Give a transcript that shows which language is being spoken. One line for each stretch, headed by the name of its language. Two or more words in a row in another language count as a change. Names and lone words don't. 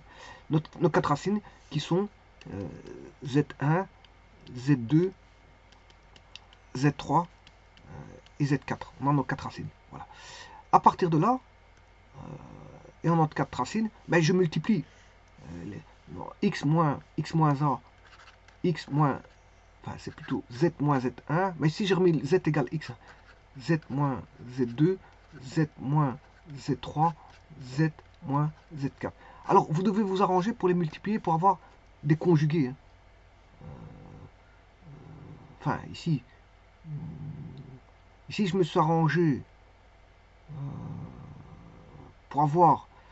French: Nos 4 racines qui sont Z1, Z2, Z3 et Z4. On a nos 4 racines. Voilà. À partir de là, et on a 4 racines, ben je multiplie x moins a, x moins, enfin c'est plutôt z moins z1, mais si j'ai remis z égale x, z moins z2, z moins z3, z moins z4. Alors, vous devez vous arranger pour les multiplier, pour avoir des conjugués. Hein. Enfin, ici, je me suis arrangé pour avoir...